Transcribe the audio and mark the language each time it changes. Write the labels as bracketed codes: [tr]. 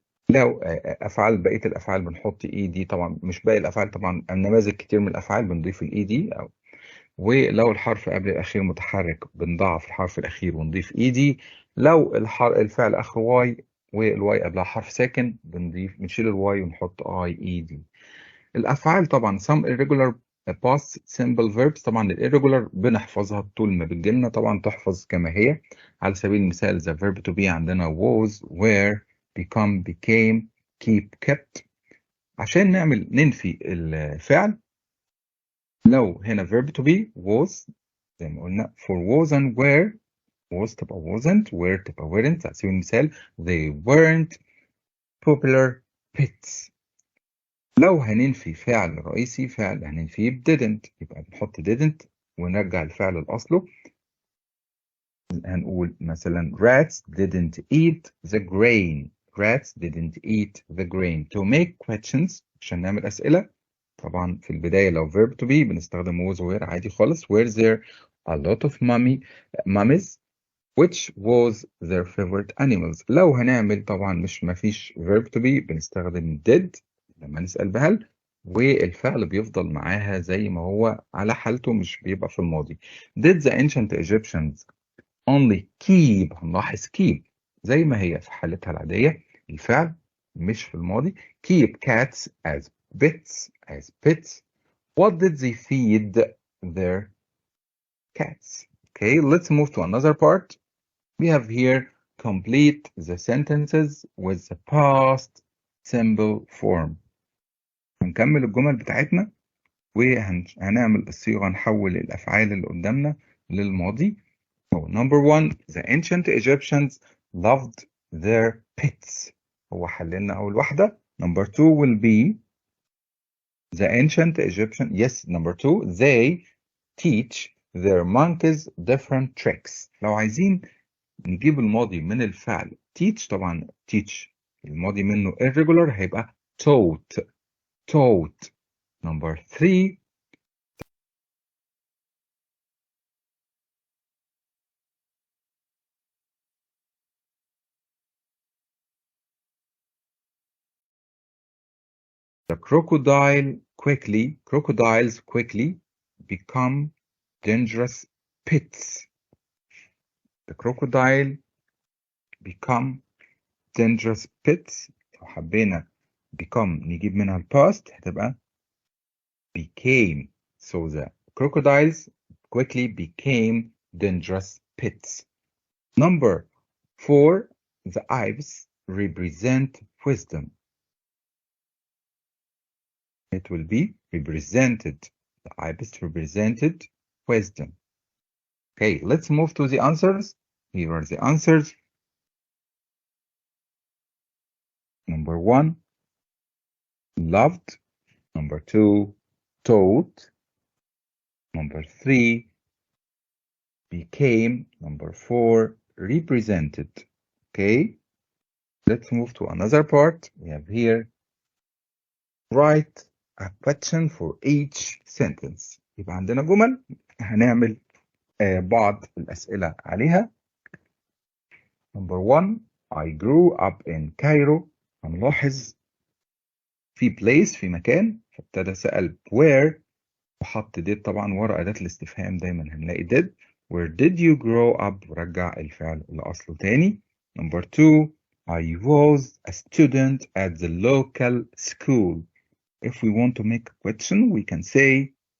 [ar] لو افعال بقيه الافعال بنحط اي دي. طبعا مش باقي الافعال، طبعا نماذج كتير من الافعال بنضيف الاي دي. ولو الحرف قبل الاخير متحرك بنضاعف الحرف الاخير ونضيف اي دي. لو الفعل اخره واي والواي قبلها حرف ساكن بنشيل الواي ونحط اي اي دي. الافعال طبعا [en] some irregular past simple verbs. [ar] طبعا الirregular بنحفظها طول ما بتجيلنا، طبعا تحفظ كما هي. على سبيل المثال the verb to be عندنا was were become became keep kept. عشان ننفي الفعل، لو هنا verb to be was زي ما قلنا for was and were. was تبقى wasn't، were تبقى weren't. على سبيل المثال [en] they weren't popular pets. [ar] لو هننفي فعل رئيسي، فعل هننفيه ب didn't، يبقى بنحط didn't ونرجع الفعل لأصله. هنقول مثلا [en] rats didn't eat the grain. rats didn't eat the grain. to make questions [ar] عشان نعمل أسئلة، طبعا في البداية لو verb to be بنستخدم was were عادي خالص. [en] were there a lot of mummies which was their favorite animals. [ar] لو هنعمل طبعا مفيش verb to be بنستخدم did لما نسأل بهل، والفعل بيفضل معاها زي ما هو على حالته، مش بيبقى في الماضي. [en] did the ancient Egyptians only keep. [ar] هنلاحظ keep زي ما هي في حالتها العادية، الفعل مش في الماضي. [en] keep cats as pets. What did they feed their cats? Okay, let's move to another part. We have here complete the sentences with the past simple form. [ar] هنكمل الجمل بتاعتنا وهنعمل الصيغة، نحول الأفعال اللي قدامنا للماضي. [en] So, number one, the ancient Egyptians loved their pets. [ar] هو حللنا أول واحدة. [en] Number two will be the ancient Egyptian. Yes, number two, they teach their monkeys different tricks. [ar] لو عايزين نجيب الماضي من الفعل teach، طبعا teach الماضي منه irregular هيبقى taught. [en] Number three, the crocodiles quickly become dangerous pets. The crocodile become dangerous pets. [ar] لو حبينا become نجيب منها الباست هتبقى became. [en] So the crocodiles quickly became dangerous pets. Number four, the ibis represent wisdom. It will be represented. The ibis represented wisdom. Okay, let's move to the answers. Here are the answers. Number one, loved. Number two, taught. Number three, became. Number four, represented. Okay, let's move to another part. We have here, write a question for each sentence. [ar] يبقى عندنا جمل هنعمل بعض الأسئلة عليها. [en] Number one, I grew up in Cairo. [ar] هنلاحظ في place في مكان، فابتدى سأل where وحط did. طبعا ورا أداة الاستفهام دايما هنلاقي did. [en] Where did you grow up؟ [ar] ورجع الفعل لأصله تاني. [en] Number two, I was a student at the local school. If we want to make a question, we can say